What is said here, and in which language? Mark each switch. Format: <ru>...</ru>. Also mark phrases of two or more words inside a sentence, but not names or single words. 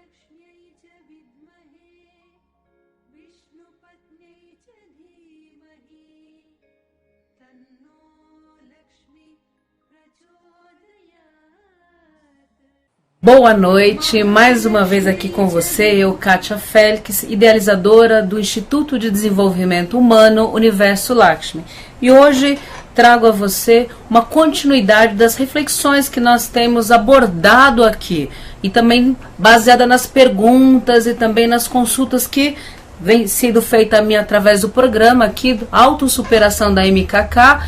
<sa>लक्ष्म्यै च विद्महे विष्णुपत्न्यै च धीमहि तन्नो लक्ष्मी प्रचोदयात्.</sa> <pt>Boa noite, mais uma vez aqui com você, eu, Kátia Félix, idealizadora do Instituto de Desenvolvimento Humano Universo Lakshmi. E hoje trago a você uma continuidade das reflexões que nós temos abordado aqui, e também baseada nas perguntas e também nas consultas que vem sendo feita a mim através do programa aqui, Autossuperação da MKK.</pt>